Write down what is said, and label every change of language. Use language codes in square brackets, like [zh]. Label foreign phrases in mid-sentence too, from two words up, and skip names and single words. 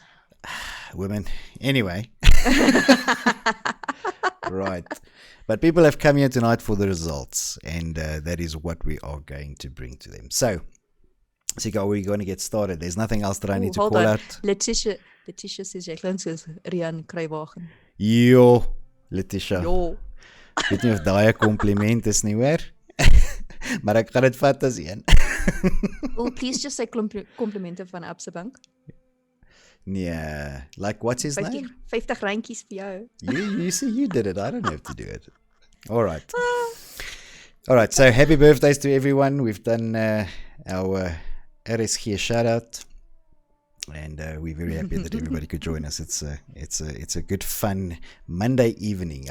[en] Women. Anyway. Right. But people have come here tonight for the results, and that is what we are going to bring to them. So, Sika, we're going to get started. There's nothing else that I need to call out. [af] Letitia says jy klink soos Rian Kruiwagen. Jo, Letitia. Jo. Ek weet nie of daai 'n kompliment is nie, hoor. Maar ek gaan dit vat as een. [en] Oh, please just say [af] komplimente van Absa Bank. [en] Yeah, like what's his name? [af] 50 randjies vir jou. [en] You see, you did it. I don't have to do it. All right. So happy birthdays to everyone. We've done our RSG shout out, and we're very happy that everybody could join us. It's a good fun Monday evening.